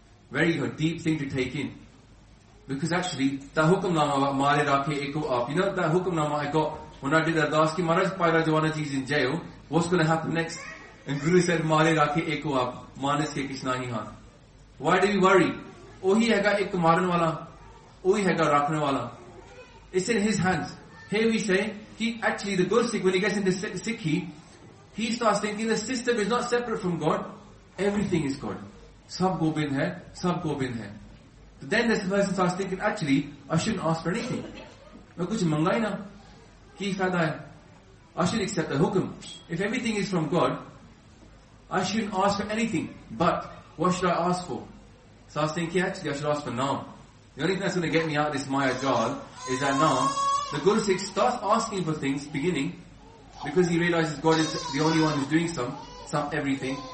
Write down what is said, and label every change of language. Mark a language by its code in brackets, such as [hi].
[en] Very good, deep thing to take in. Because actually, that hukum nama about [pa] Mare Rakhe Eko A. [en] You know that hukum nama I got when I did the Ardaas ki Maharaj Pai Rajawana Ji is in jail, what's going to happen next? And Guru said, [pa] Mare Rakhe Eko A. Manas Ke Kich Nahi Haat. [en] Why do we worry? [pa] ਓਹੀ ਹੈਗਾ ਇਕ ਮਾਰਨ ਵਾਲਾ. ਓਹੀ ਹੈਗਾ ਰੱਖਣ ਵਾਲਾ. [en] It's in his hands. Here we say, he actually, the good Sikh, when he gets into Sikhi, he starts thinking the system is not separate from God. Everything is God. [pa] Sab Gobind hai, sab Gobind hai. [en] So then this person starts thinking, actually, I shouldn't ask for anything. [pa] ਮੈਂ ਕੁਛ ਮੰਗੈ ਨਾ. ਕੀ ਫ਼ਾਇਦਾ ਹੈ. [en] I should accept the hukum. If everything is from God, I shouldn't ask for anything. But, what should I ask for? So I was thinking, actually, I should ask for naam. The only thing that's going to get me out of this Maya jar is that now the Guru Sikh starts asking for things beginning because he realizes God is the only one who's doing some everything.